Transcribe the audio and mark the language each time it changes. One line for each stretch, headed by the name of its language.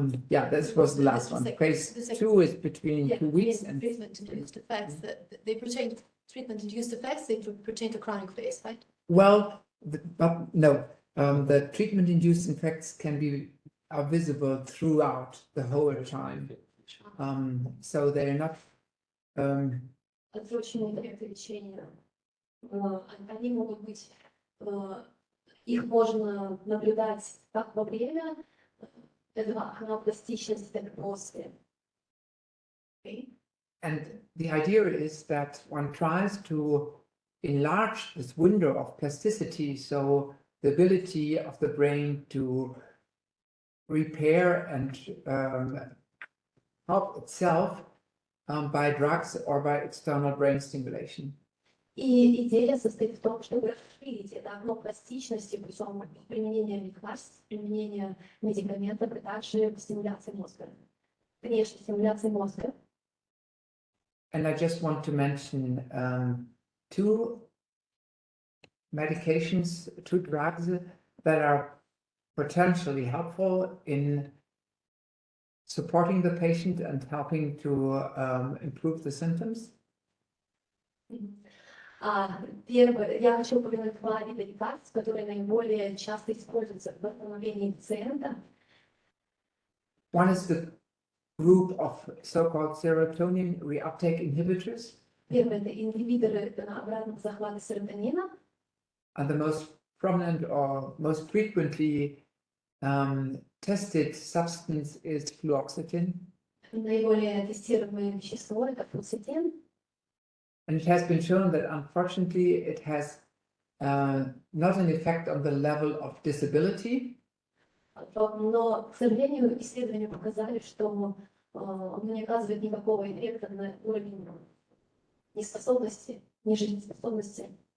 English: Yeah, this was the last one. Phase 2 is between 2 weeks and treatment-induced effects that they pertain treatment-induced effects. They pertain to chronic phase, right? well, but no, the treatment-induced effects are visible throughout the whole time. So they're not.
Russian: Отсроченные эффекты лечения, они могут быть, их можно наблюдать как во время этого окна пластичности, так и после.
English: Okay? And the idea is that one tries to enlarge this window of plasticity, so the ability of the brain to repair and help itself by drugs or by external brain stimulation.
Russian: И идея состоит в том, чтобы расширить это окно пластичности путем применения лекарств, применения медикаментов и также стимуляции мозга, внешней стимуляции мозга.
English: And I just want to mention 2 medications, 2 drugs that are potentially helpful in supporting the patient and helping to improve the symptoms.
Russian: Первое, я хочу упомянуть 2 вида лекарств, которые наиболее часто используются в восстановлении пациента.
English: One is the group of so-called serotonin reuptake inhibitors.
Russian: Первое — это ингибиторы обратного захвата серотонина.
English: And the most prominent or most frequently tested substance is fluoxetine.
Russian: Наиболее тестируемое вещество — это флуоцетин.
English: And it has been shown that unfortunately it has not an effect on the level of disability.
Russian: Но, к сожалению, исследования показали, что он не оказывает никакого эффекта на уровень неспособности, нежизнеспособности.